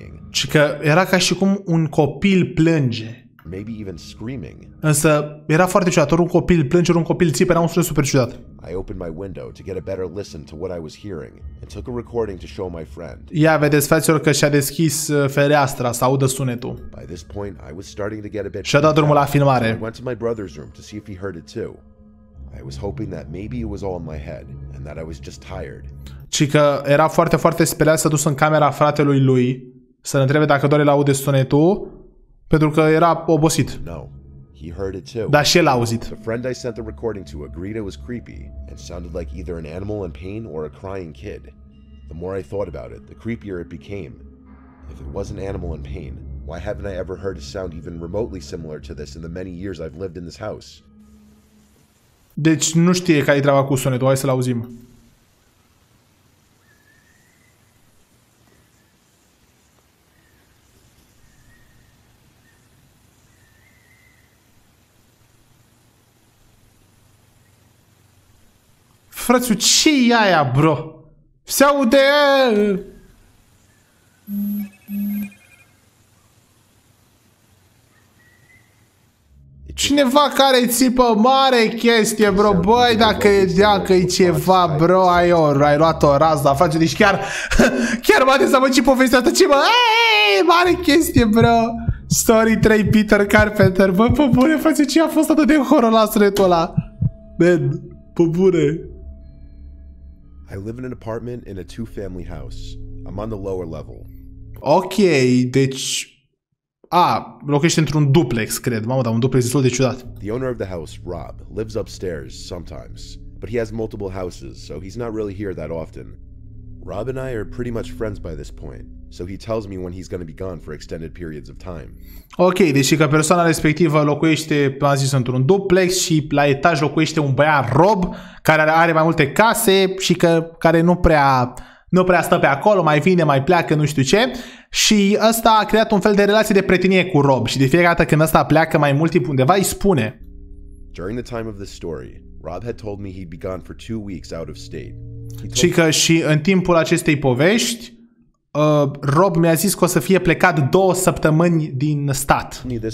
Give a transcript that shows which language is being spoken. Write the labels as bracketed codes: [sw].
[ro] Și că era ca și cum un copil plânge. [en] Maybe even screaming. [ro] Însă era foarte ciudat, ori un copil plânge, ori un copil țipe, era un sunet super ciudat. [en] I opened my window to get a better listen to what I was hearing and took a recording to show my friend. [ro] Ia vedeți, fraților, că și-a deschis fereastra să audă sunetul. [en] By this point, I was starting to get a bit. [ro] Și-a dat drumul la filmare. [en] I went to my brother's room to see if he heard it too. I was hoping that maybe it was all in my head and that I was just tired. [ro] Și că era foarte, foarte speriat să dus în camera fratelui lui să-l întrebe dacă doar el aude sunetul, pentru că era obosit. [en] No. He heard it too. [ro] Dar și el a auzit. [en] The friend I sent the recording to agreed it was creepy and sounded like either an animal in pain or a crying kid. The more I thought about it, the creepier it became. If it was an animal in pain, why haven't I ever heard a sound even remotely similar to this in the many years I've lived in this house? [ro] Deci nu știe care e treaba cu sunetul, hai să-l auzim. Frățiu, ce-i aia, bro? Se aude... Cineva care țipă, mare chestie, bro. Băi, dacă e ceva, bro, ai luat o rază, face, deci chiar m-a dezamăgit ce povestea asta, ce mă... Mare chestie, bro. [en] Story 3, [ro] Peter Carpenter. Bă, pe bune, face, ce a fost atât de horror la sunetul ăla? Man, pe bune. [en] I live in an apartment in a two-family house. I'm on the lower level. [ro] Ok, deci... locuiește într-un duplex, cred. Mamă, dar un duplex destul de ciudat. [en] The owner of the house, Rob, lives upstairs sometimes, but he has multiple houses, so he's not really here that often. Rob and I are pretty much friends by this point, so he tells me when he's going to be gone for extended periods of time. [ro] Ok, deci că persoana respectivă locuiește, am zis, într-un duplex și la etaj locuiește un băiat Rob care are mai multe case și care nu prea stă pe acolo, mai vine, mai pleacă, nu știu ce. Și ăsta a creat un fel de relație de prietenie cu Rob și de fiecare dată când ăsta pleacă mai mult timp undeva, îi spune. [en] During the time of this story, Rob had told me he'd be gone for 2 weeks out of state. [ro] Și că și în timpul acestei povești, Rob mi-a zis că o să fie plecat 2 săptămâni din stat.